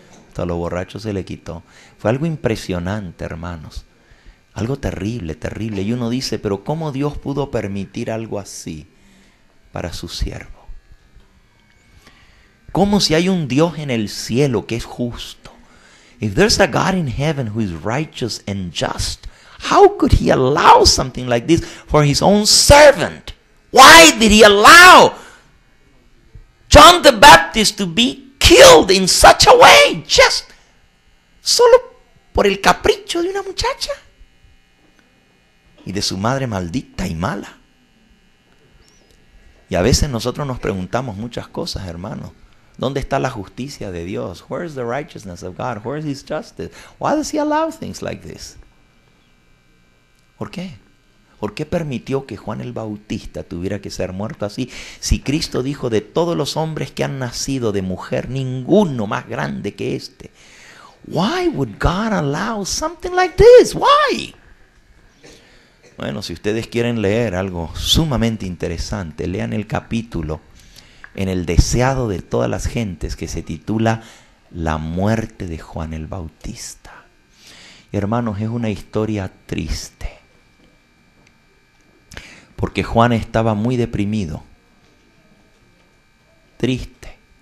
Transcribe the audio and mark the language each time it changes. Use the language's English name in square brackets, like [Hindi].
[Spanish] Hasta a los borrachos se le quitó. Fue algo impresionante, hermanos. Algo terrible, terrible. Y uno dice, pero ¿cómo Dios pudo permitir algo así para su siervo? ¿Cómo si hay un Dios en el cielo que es justo? [English] If there's a God in heaven who is righteous and just, how could he allow something like this for his own servant? Why did he allow John the Baptist to be killed in such a way? [Spanish] Just solo por el capricho de una muchacha y de su madre maldita y mala. Y a veces nosotros nos preguntamos muchas cosas, hermanos. ¿Dónde está la justicia de Dios? [English] Where is the righteousness of God? Where is his justice? Why does he allow things like this? [Spanish] ¿Por qué? ¿Por qué permitió que Juan el Bautista tuviera que ser muerto así? Si Cristo dijo, de todos los hombres que han nacido de mujer, ninguno más grande que este. [English] Why would God allow something like this? Why? [Spanish] Bueno, si ustedes quieren leer algo sumamente interesante, lean el capítulo en el deseado de todas las gentes que se titula La muerte de Juan el Bautista. Y hermanos, es una historia triste, porque Juan estaba muy deprimido, triste.